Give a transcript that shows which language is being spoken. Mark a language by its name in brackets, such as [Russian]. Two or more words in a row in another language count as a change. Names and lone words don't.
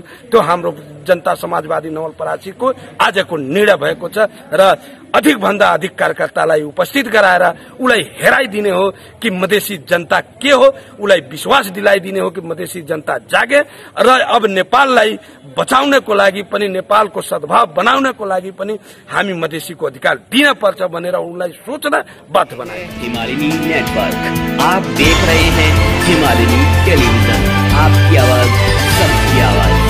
[Nepali] त्यो हाम्रो जनता समाजवादी नवलपरासीको आजको निर्णय भएको छ र अधिक भन्दा अधिक कार्यकर्तालाई उपस्थित गराएर उलाई हेराइदिने हो कि मधेसी जनता के हो, उलाई विश्वास दिलाइदिने हो कि मधेसी जनता जागे र अब नेपाललाई बचाउनको लागि पनि नेपालको सद्भाव बनाउनको लागि पनि हामी मधेसीको अधिकार दिन पर्छ भनेर उनलाई सोच्न बाध्य बनाए। हिमालयनी नेटवर्क, [Hindi] आप देख रहे हैं हिमालयनी टेलीविजन, आपकी आवाज सबकी आवाज।